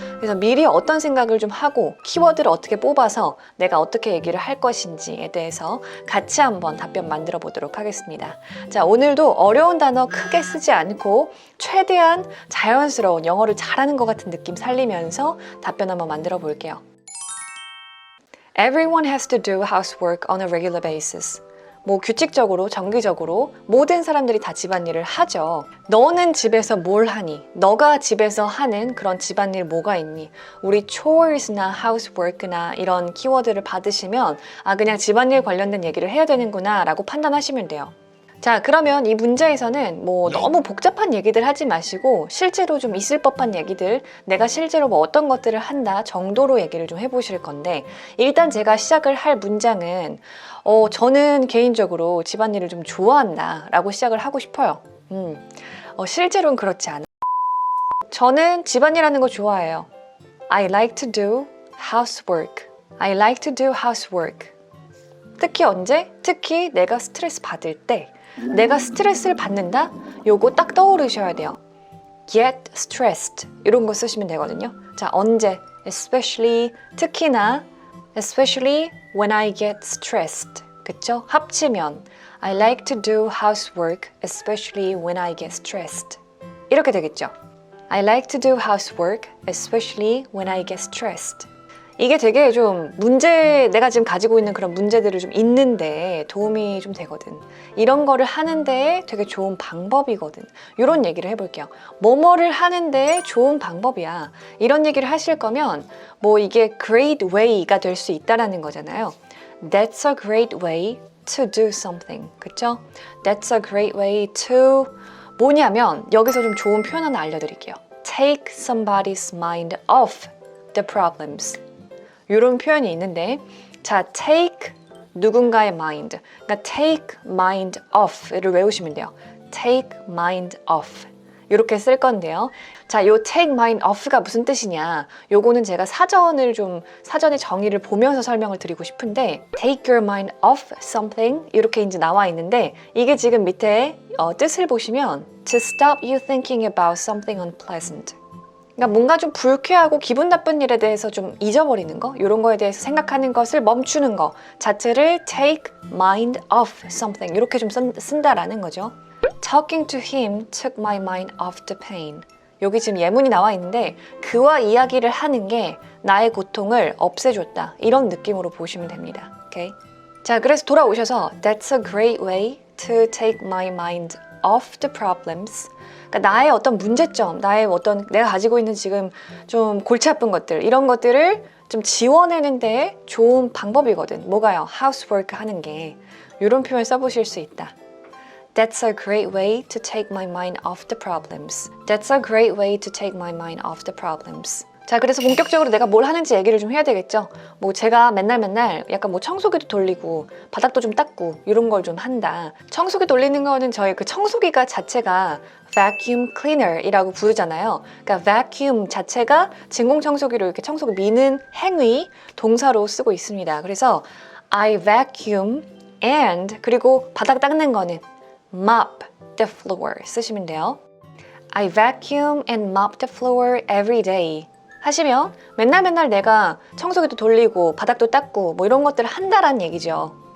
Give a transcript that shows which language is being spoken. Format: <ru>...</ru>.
<ko>그래서 미리 어떤 생각을 좀 하고 키워드를 어떻게 뽑아서 내가 어떻게 얘기를 할 것인지에 대해서 같이 한번 답변 만들어 보도록 하겠습니다. 자, 오늘도 어려운 단어 크게 쓰지 않고 최대한 자연스러운 영어를 잘하는 것 같은 느낌 살리면서 답변 한번 만들어 볼게요.</ko> <en>Everyone has to do housework on a regular basis.</en> <ko>규칙적으로, 정기적으로 모든 사람들이 다 집안일을 하죠. 너는 집에서 뭘 하니? 너가 집에서 하는 그런 집안일 뭐가 있니? 우리 chores나 housework나 이런 키워드를 받으시면 그냥 집안일 관련된 얘기를 해야 되는구나 라고 판단하시면 돼요. 자, 그러면 이 문제에서는 너무 복잡한 얘기들 하지 마시고 실제로 좀 있을 법한 얘기들, 내가 실제로 어떤 것들을 한다 정도로 얘기를 좀 해보실 건데, 일단 제가 시작을 할 문장은 저는 개인적으로 집안일을 좀 좋아한다 라고 시작을 하고 싶어요. 실제로는 그렇지 않아요. 저는 집안일 하는 거 좋아해요.</ko> <en>I like to do housework. I like to do housework.</en> <ko>특히 언제? 특히 내가 스트레스 받을 때, 내가 스트레스를 받는다? 요거 딱 떠오르셔야 돼요.</ko> <en>Get stressed</en> <ko>이런 거 쓰시면 되거든요. 자, 언제?</ko> <en>Especially,</en> <ko>특히나</ko> <en>Especially when I get stressed.</en> <ko>그쵸? 합치면</ko> <en>I like to do housework especially when I get stressed.</en> <ko>이렇게 되겠죠?</ko> <en>I like to do housework especially when I get stressed.</en> <ko>이게 되게 좀 내가 지금 가지고 있는 그런 문제들을 좀 있는데 도움이 좀 되거든. 이런 거를 하는데 되게 좋은 방법이거든. 이런 얘기를 해볼게요. 뭐뭐를 하는데 좋은 방법이야. 이런 얘기를 하실 거면 이게 great way가 될 수 있다라는 거잖아요.</ko> <en>That's a great way to do something.</en> <ko>그쵸?</ko> <en>That's a great way to</en> <ko>뭐냐면 여기서 좀 좋은 표현 하나 알려드릴게요.</ko> <en>Take somebody's mind off the problems.</en> <ko>이런 표현이 있는데, 자, take 누군가의 mind, 그러니까 take mind off를 외우시면 돼요. take mind off 이렇게 쓸 건데요. 자, 요 take mind off가 무슨 뜻이냐? 요거는 제가 사전의 정의를 보면서 설명을 드리고 싶은데,</ko> <en>take your mind off something</en> <ko>이렇게 이제 나와 있는데, 이게 지금 밑에 뜻을 보시면</ko> <en>to stop you thinking about something unpleasant.</en> <ko>그러니까 뭔가 좀 불쾌하고 기분 나쁜 일에 대해서 좀 잊어버리는 거, 이런 거에 대해서 생각하는 것을 멈추는 거 자체를 take mind off something 이렇게 좀 쓴다라는 거죠.</ko> <en>Talking to him took my mind off the pain.</en> <ko>여기 지금 예문이 나와 있는데 그와 이야기를 하는 게 나의 고통을 없애줬다. 이런 느낌으로 보시면 됩니다. 오케이? 자, 그래서 돌아오셔서</ko> <en>That's a great way to take my mind off the problems.</en> <ko>그러니까 나의 어떤 문제점, 내가 가지고 있는 지금 좀 골치 아픈 것들, 이런 것들을 좀 지워내는 데 좋은 방법이거든. 뭐가요? housework 하는 게. 이런 표현 써보실 수 있다.</ko> <en>That's a great way to take my mind off the problems. That's a great way to take my mind off the problems.</en> <ko>자, 그래서 본격적으로 내가 뭘 하는지 얘기를 좀 해야 되겠죠. 제가 맨날 약간 청소기도 돌리고 바닥도 좀 닦고 이런 걸 좀 한다. 청소기 돌리는 거는 저희 그 청소기가 자체가 vacuum cleaner이라고 부르잖아요. 그러니까 vacuum 자체가 진공청소기로 이렇게 청소기 미는 행위 동사로 쓰고 있습니다. 그래서</ko> <en>I vacuum and</en> <ko>그리고 바닥 닦는 거는</ko> <en>mop the floor</en> <ko>쓰시면 돼요.</ko> <en>I vacuum and mop the floor every day.</en> <ko>하시면 맨날 내가 청소기도 돌리고 바닥도 닦고 이런 것들을 한다라는 얘기죠.</ko>